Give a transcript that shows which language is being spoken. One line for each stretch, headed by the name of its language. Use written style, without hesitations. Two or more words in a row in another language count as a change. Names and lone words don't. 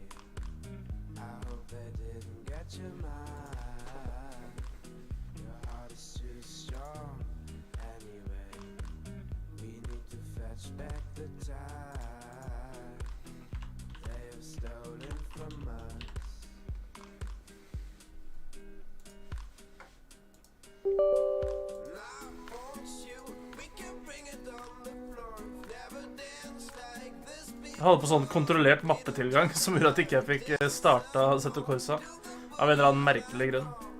English: I hope they didn't get your mind. Your heart is too strong anyway. We need to fetch back the time stolen from us.
Norwegian: Jeg hadde på sånn kontrollert mappetilgang som gjorde at ikke jeg fikk starta Seto Corsa av en eller annen merkelig grunn.